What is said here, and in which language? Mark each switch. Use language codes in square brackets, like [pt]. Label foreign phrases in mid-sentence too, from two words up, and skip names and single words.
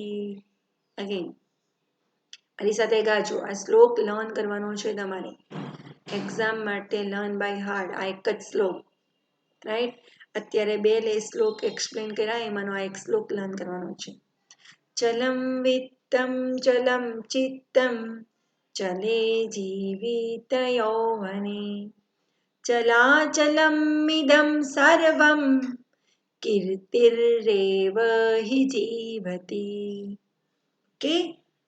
[gu] અગેન મારી સાથે ગાજો. આ શ્લોક લર્ન કરવાનો છે તમારે એક્ઝામ માટે, [en] learn by heart. [gu] આ એક જ શ્લોક, રાઈટ? અત્યારે બે શ્લોક એક્સપ્લેન કર્યા, એમાંનો આ એક શ્લોક લર્ન કરવાનો છે. [sa] चलम वित्तम चलम चित्तम चले जीवितयौवने चलाचलमिदं सर्वं कीर्तिरेव हि जीवति. [en] Okay,